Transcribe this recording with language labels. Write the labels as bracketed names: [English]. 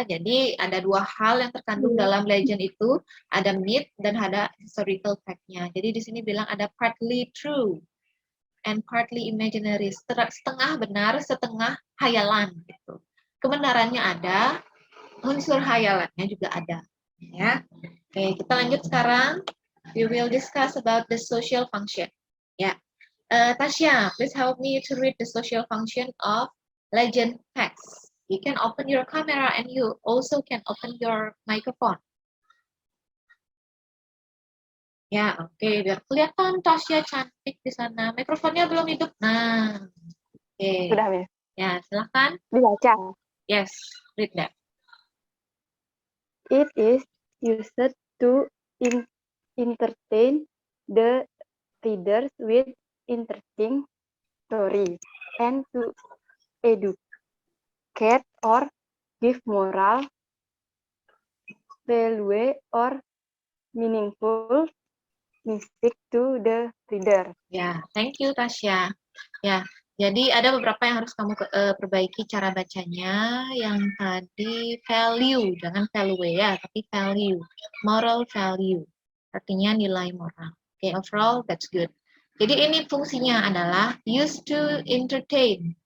[Indonesian] Jadi ada dua hal yang terkandung dalam legend itu, ada myth dan ada historical fact-nya. Jadi di sini bilang ada [English] partly true and partly imaginary, [Indonesian] setengah benar, setengah hayalan gitu. Kebenarannya ada, unsur hayalannya juga ada. Ya, oke, kita lanjut sekarang. [English] We will discuss about the social function. Ya, Tasya, please help me to read the social function of legend text. You can open your camera and you also can open your microphone. [Indonesian] Ya, oke, biar kelihatan Tasya cantik di sana. Mikrofonnya belum hidup. Nah, oke. Sudah, Miss. Ya, silahkan. Dibaca. [English] Yes, read that. It is used to entertain the readers with interesting stories and to educate or give moral value or meaningful message to the reader. Ya, thank you Tasya. [Indonesian] Ya, jadi ada beberapa yang harus kamu perbaiki cara bacanya. Yang tadi value, jangan value ya, tapi value, moral value. Artinya nilai moral. Oke, [English] overall that's good. [Indonesian] Jadi ini fungsinya adalah [English] used to entertain.